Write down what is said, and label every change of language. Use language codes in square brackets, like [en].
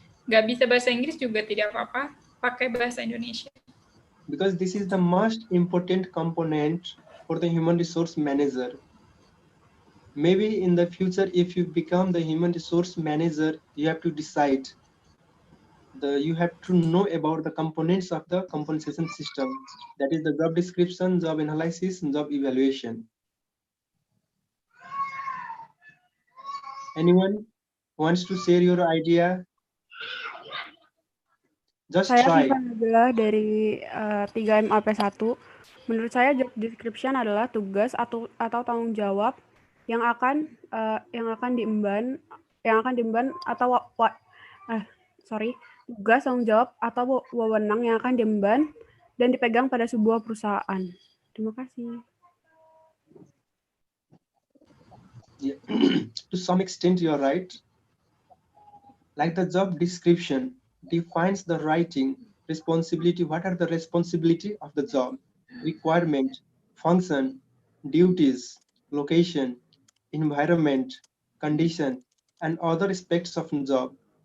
[id] Nggak bisa bahasa Inggris juga tidak apa-apa, pakai bahasa Indonesia. [en] Because this is the most important component for the human resource manager. Maybe in the future, if you become the human resource manager, you have to decide. You have to know about the components of the compensation system. That is the job description, job analysis, and job evaluation. Anyone wants to share your idea? Just [id] Saya [en] try. [id] adalah dari 3MAP1. Menurut saya job description adalah tugas atau tanggung jawab yang akan diemban atau tugas tanggung jawab atau wewenang yang akan diemban dan dipegang pada sebuah perusahaan. Terima kasih. [en] Yeah. To some extent, you're right. Like the job description defines the writing, responsibility. What are the responsibility of the job? Requirement, function, duties, location, environment, condition, and other aspects of the job.